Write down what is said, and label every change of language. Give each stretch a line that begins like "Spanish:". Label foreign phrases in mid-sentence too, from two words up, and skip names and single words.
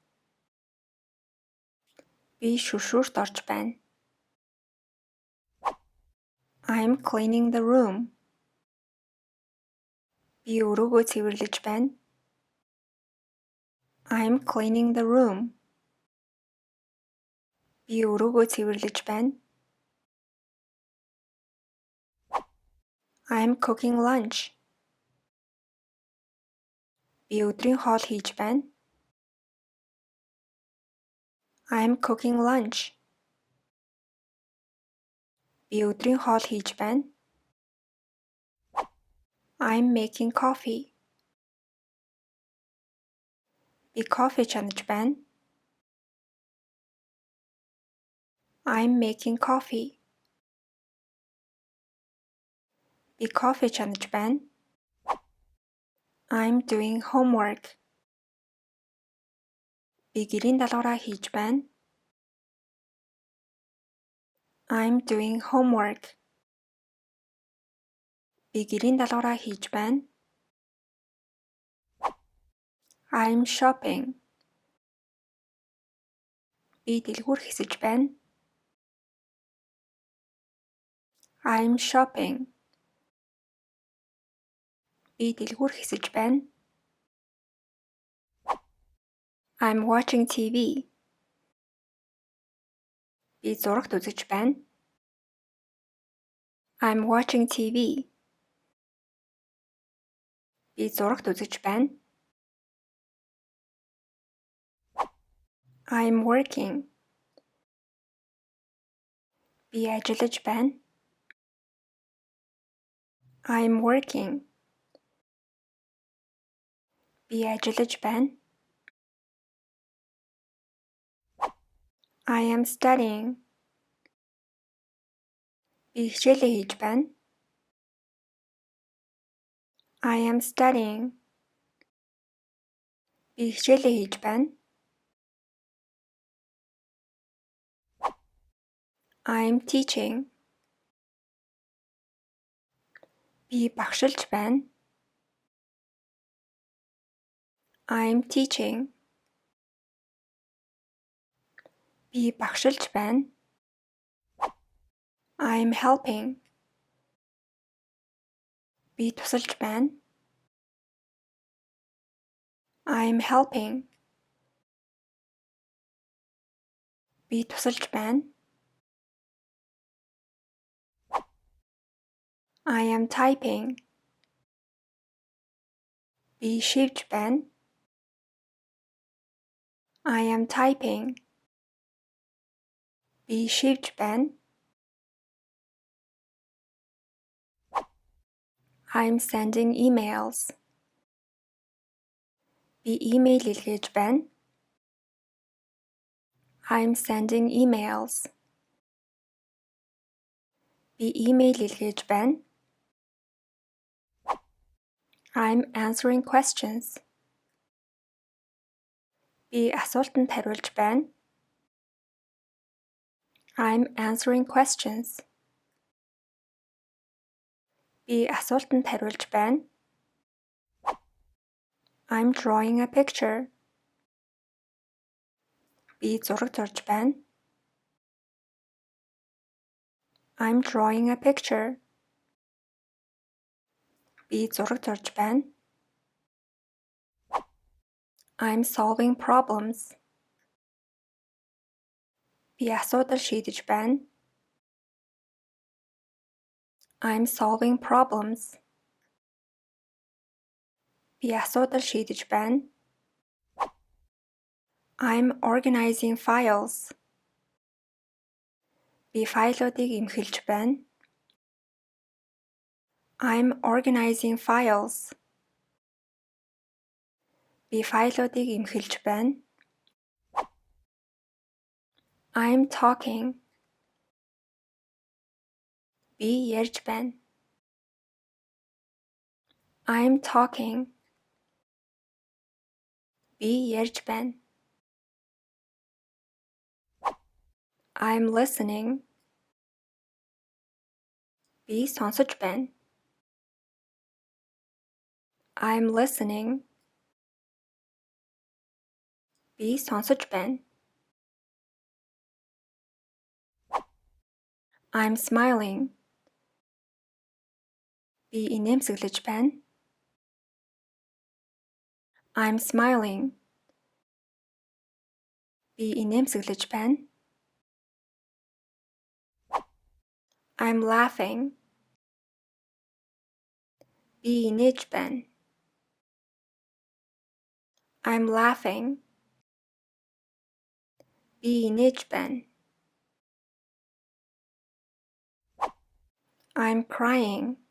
Mongolian: Би шүршүүрт орж байна.
English: I'm cleaning the room.
Mongolian: Би өрөөгөө цэвэрлэж байна.
English: I'm cleaning the room.
Mongolian: Би өрөөгөө цэвэрлэж байна.
English: I'm cooking lunch.
Mongolian: Би өдрийн хоол хийж байна.
English: I'm cooking lunch.
Mongolian: Би өдрийн хоол хийж байна.
English: I'm making coffee.
Mongolian: Би кофе чанаж байна.
English: I'm making coffee.
Mongolian: Би кофе чанаж байна.
English: I'm doing homework.
Mongolian: Би гэрийн даалгавраа хийж байна.
English: I'm doing homework.
Mongolian: Би гэрийн даалгавраа хийж байна.
English: I'm shopping.
Mongolian: Би дэлгүүр хэсэж байна.
English: I'm shopping.
Mongolian: Би дэлгүүр хэсэж байна.
English: I'm watching TV.
Mongolian: Би зурагт үзэж байна.
English: I'm watching TV.
Mongolian: Би зурагт үзэж байна.
English: I'm working.
Mongolian: Би ажиллаж байна.
English: I'm working.
Mongolian: Би ажиллаж байна.
English: I am studying.
Mongolian: Би хичээлээ хийж байна.
English: I am studying.
Mongolian: Би хичээлээ хийж байна.
English: I am teaching.
Mongolian: Би багшилж байна.
English: I am teaching.
Mongolian: Би багшилж байна.
English: I am helping.
Mongolian: Би тусалж байна.
English: I am helping.
Mongolian: Би тусалж байна.
English: I am typing.
Mongolian: Би шивж байна.
English: I am typing.
Mongolian: Би шивж байна.
English: I'm sending emails.
Mongolian: Би имэйл илгээж байна.
English: I'm sending emails.
Mongolian: Би имэйл илгээж байна.
English: I'm answering questions.
Mongolian: Би асуултанд хариулж байна.
English: I'm answering questions.
Mongolian: Би асуултанд хариулж байна.
English: I'm drawing a picture.
Mongolian: Би зураг зурж байна.
English: I'm drawing a picture.
Mongolian: Би зураг зурж байна.
English: I'm solving problems.
Mongolian: Би асуудал шийдэж байна.
English: I'm solving problems.
Mongolian: Би асуудал шийдэж байна.
English: I'm organizing files.
Mongolian: Би файлуудыг эмхэлж байна.
English: I'm organizing files.
Mongolian: Би файлуудыг эмхэлж байна.
English: I'm talking.
Mongolian: Би ярьж байна.
English: I'm talking.
Mongolian: Би ярьж байна.
English: I'm listening.
Mongolian: Би сонсож байна.
English: I'm listening.
Mongolian: Би сонсож байна.
English: I'm smiling.
Mongolian: Би инээмсэглэж байна.
English: I'm smiling.
Mongolian: Би инээмсэглэж байна.
English: I'm laughing.
Mongolian: Би инээж байна.
English: I'm laughing.
Mongolian: Би инээж байна.
English: I'm crying.